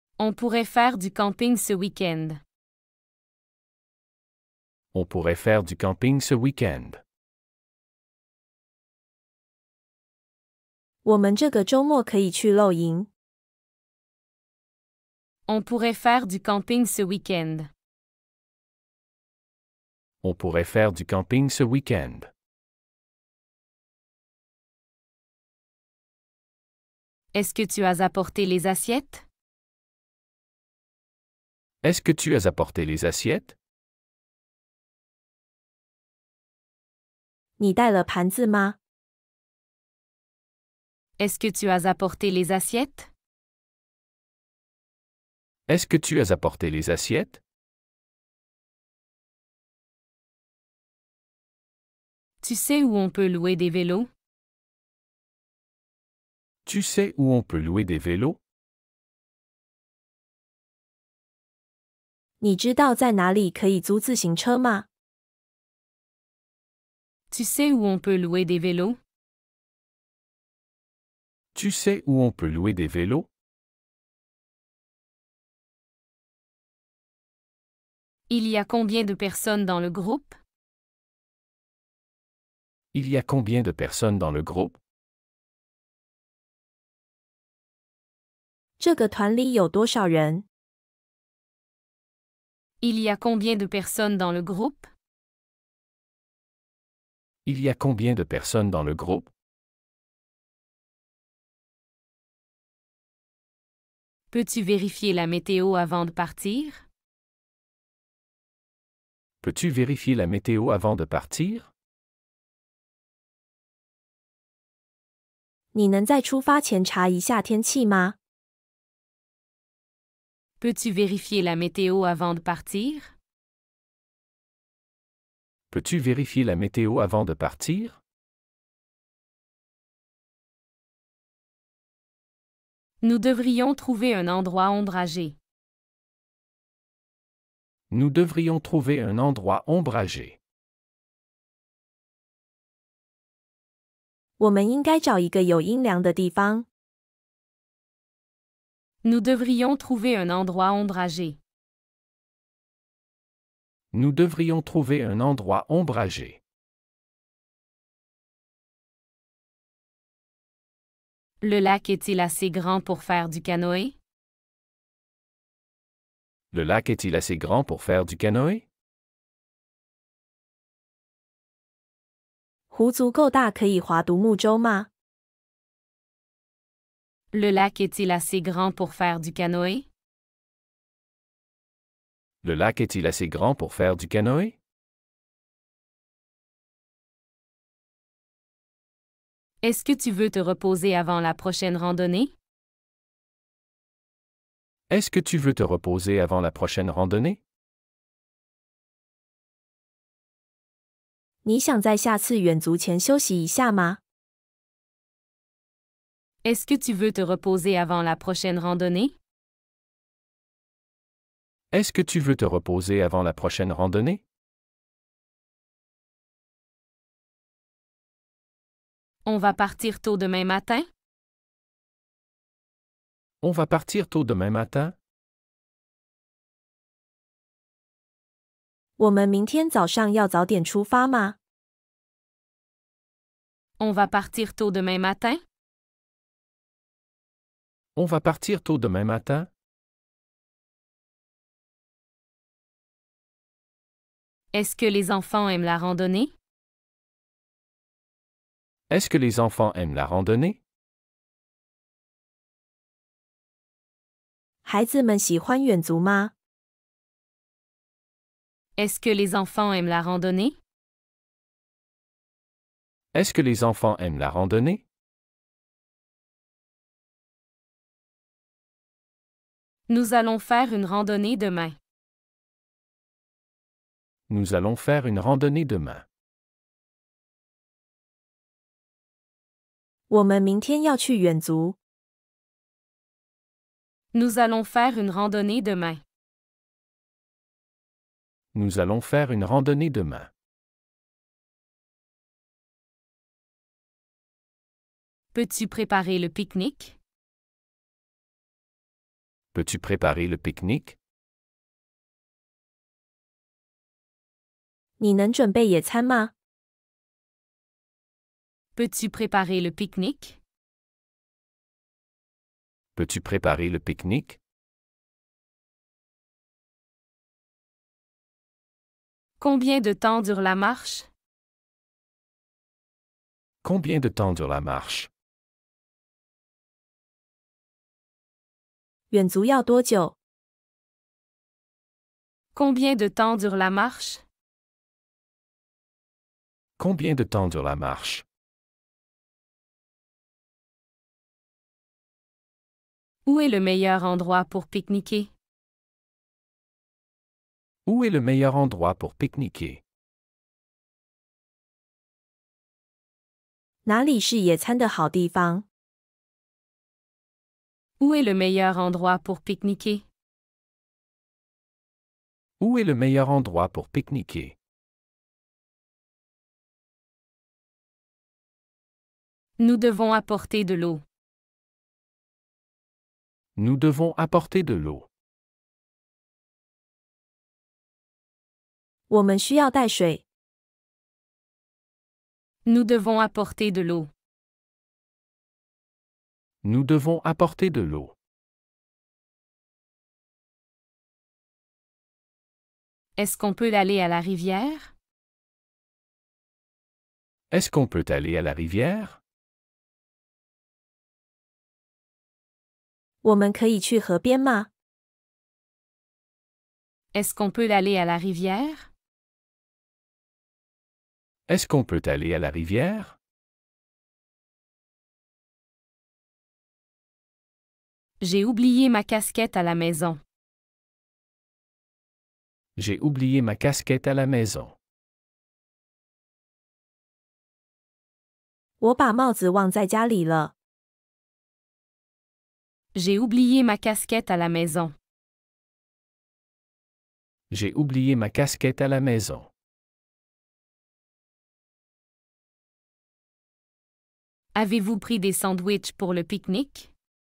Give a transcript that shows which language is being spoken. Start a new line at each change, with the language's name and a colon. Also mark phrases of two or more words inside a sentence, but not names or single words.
French: On pourrait faire du camping ce week-end. On pourrait faire du camping ce week-end.
Chinese: 我们这个周末可以去露营。
French: On pourrait faire du camping ce week-end. On pourrait faire du camping ce week-end. Est-ce que tu as apporté les assiettes? Est-ce que tu as apporté les assiettes?
Chinese: 你带了盘子吗？
French: Est-ce que tu as apporté les assiettes? Est-ce que tu as apporté les assiettes? Tu sais où on peut louer des vélos? Tu sais où on peut louer des vélos?
Chinese: 你知道在哪里可以租自行车吗？
French: Tu sais où on peut louer des vélos? Tu sais où on peut louer des vélos? Il y a combien de personnes dans le groupe? Il y a combien de personnes dans le groupe?
Chinese: 这个团里有多少人？
French: Il y a combien de personnes dans le groupe? Il y a combien de personnes dans le groupe? Peux-tu vérifier la météo avant de partir? Peux-tu vérifier la météo avant de partir?
Chinese: 你能在出发前查一下天气吗？
French: Peux-tu vérifier la météo avant de partir? Peux-tu vérifier la météo avant de partir? Nous devrions trouver un endroit ombragé. Nous devrions trouver un endroit ombragé.
Chinese: 我们应该找一个有阴凉的地方。
French: Nous devrions trouver un endroit ombragé. Nous devrions trouver un endroit ombragé. Le lac est-il assez grand pour faire du canoë? Le lac est-il assez grand pour faire du canoë?
Chinese: 湖足够大可以划独木舟吗？
French: Le lac est-il assez grand pour faire du canoë? Le lac est-il assez grand pour faire du canoë? Est-ce que tu veux te reposer avant la prochaine randonnée? Est-ce que tu veux te reposer avant la prochaine randonnée?
Chinese: 你想在下次远足前休息一下吗？
French: Est-ce que tu veux te reposer avant la prochaine randonnée? Est-ce que tu veux te reposer avant la prochaine randonnée? On va partir tôt demain matin? On va partir tôt demain matin?
Chinese: 我们明天早上要早点出发吗？
French: On va partir tôt demain matin? On va partir tôt demain matin? Est-ce que les enfants aiment la randonnée? Est-ce que les enfants aiment la randonnée?
Chinese: 孩子们喜欢远足吗？
French: Est-ce que les enfants aiment la randonnée? Est-ce que les enfants aiment la randonnée? Nous allons faire une randonnée demain. Nous allons faire une randonnée demain.
Chinese: 我们明天要去远足。
French: Nous allons faire une randonnée demain. Nous allons faire une randonnée demain. Peux-tu préparer le pique-nique? Peux-tu préparer le pique-nique?
Chinese: 你能准备野餐吗？
French: Peux-tu préparer le pique-nique? Peux-tu préparer le pique-nique? Combien de temps dure la marche? Combien de temps dure la marche?
Chinese: 远足要多久？
French: Combien de temps dure la marche? Combien de temps dure la marche? Où est le meilleur endroit pour pique-niquer? Où est le meilleur endroit pour pique-niquer?
Chinese: 哪里是野餐的好地方？
French: Où est le meilleur endroit pour pique-niquer? Où est le meilleur endroit pour pique-niquer? Nous devons apporter de l'eau. Nous devons apporter de l'eau.
Chinese: 我们需要带水。
French: Nous devons apporter de l'eau. Nous devons apporter de l'eau. Est-ce qu'on peut aller à la rivière? Est-ce qu'on peut aller à la rivière?
Chinese: 我们可以去河边吗？
French: Est-ce qu'on peut aller à la rivière? Est-ce qu'on peut aller à la rivière? J'ai oublié ma casquette à la maison. J'ai oublié ma casquette à la maison.
Chinese: 我把帽子忘在家里了。
French: J'ai oublié ma casquette à la maison. J'ai oublié ma casquette à la maison. Avez-vous pris des sandwichs pour le pique-nique?